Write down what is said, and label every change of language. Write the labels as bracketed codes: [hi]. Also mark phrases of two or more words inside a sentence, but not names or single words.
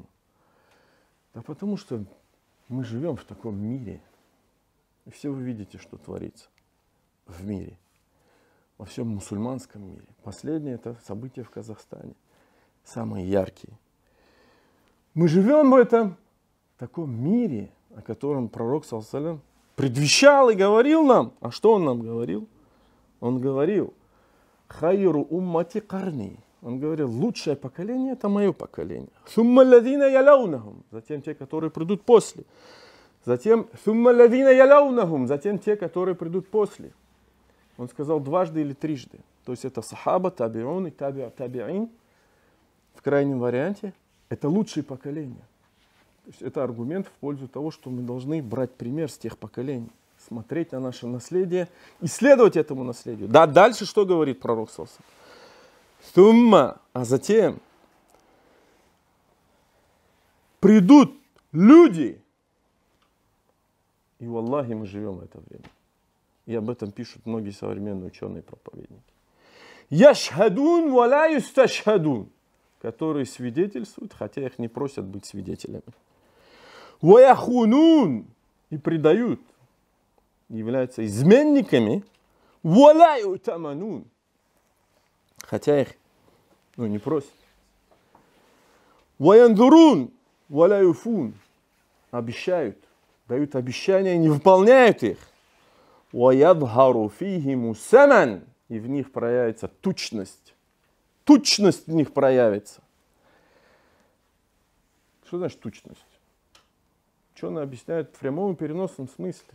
[ru] Да потому что мы живем в таком мире. И все вы видите, что творится в мире. Во всем мусульманском мире. Последнее это события в Казахстане. Самые яркие. Мы живем в этом таком мире, о котором пророк [ar] صلى الله عليه وسلم [ru] предвещал и говорил нам. А что он нам говорил? Он говорил: [ar] خير أمتي قرني. [ru] Он говорил: лучшее поколение — это мое поколение. [ar] ثم الذين يلونهم. [ru] Затем те, которые придут после. [ar] Затем ثم الذين يلونهم. [ru] Затем те, которые придут после. Он сказал дважды или трижды. То есть это сахаба, табиун и таби'ин. В крайнем варианте это лучшее поколение. То есть это аргумент в пользу того, что мы должны брать пример с тех поколений. Смотреть на наше наследие и следовать этому наследию. Да, дальше что говорит пророк [ar] صلى الله عليه وسلم? [ru] Сумма, а затем придут люди. И валлахи, мы живем в это время. И об этом пишут многие современные ученые проповедники. [ar] يشهدون ولا يستشهدون. [ru] Которые свидетельствуют, хотя их не просят быть свидетелями. [ar] ويخونون. [ru] И предают. Являются изменниками. [ar] ولا يؤتمنون. [ru] Хотя их не просят. [ar] وينذرون ولا يوفون. [ru] Обещают. Дают обещания и не выполняют их. [ar] ويظهر فيهم السمن. [ru] И в них проявится тучность. Тучность в них проявится. Что значит тучность? Ученые объясняют в прямом и переносном смысле.